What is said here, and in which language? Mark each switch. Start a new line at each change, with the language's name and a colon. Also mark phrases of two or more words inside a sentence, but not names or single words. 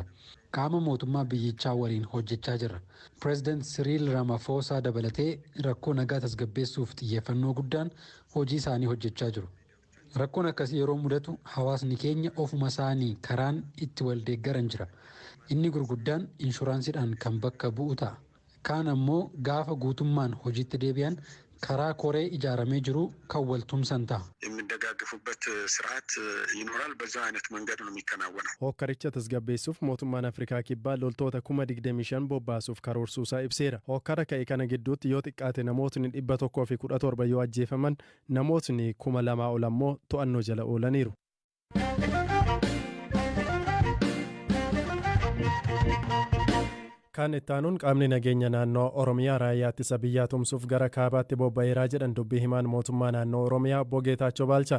Oromo: Qaama mootummaa biyyichaa waliin hojjechaa jirra. Pireezidaant Siriil Ramaphosa dabalatee rakkoo nagaa tasgabbeessuuf xiyyeeffannoo guddaan hojii isaanii hojjechaa jiru. Rakkoon akkasii yeroo mudatu hawaasni keenya ofuma isaanii karaan itti wal deeggaran jira. Inni gurguddaan inshuraansiidhaan kan bakka bu'u ta'a. Kaan ammoo gaafa guutummaan hojiitti deebi'an karaa koree ijaaramee jiru kan wal tumsan ta'a.
Amharic: የሚደጋገፉበት ስርዓት ይኖራል። በዛ አይነት መንገድ ነው የሚከናወነው።
Oromo: Hokkaricha tasgabbeessuuf mootummaan Afrikaa kibbaa loltoota 25,000 bobbaasuuf karoorsuusaa ibseera. Hokkara ka'e kana gidduutti yoo xiqqaate namootni 117 yoo ajjeefaman namootni 2,000 ol ammoo to'annoo jala oolaniiru. Kan ittaanuun qaamni nageenya naannoo Oromiyaa raayyaa ittisa biyyaa tumsuuf gara kaabaatti bobba'eeraa jedhan dubbii himaan mootummaa naannoo Oromiyaa Obbo Geetaachoo Baalchaa.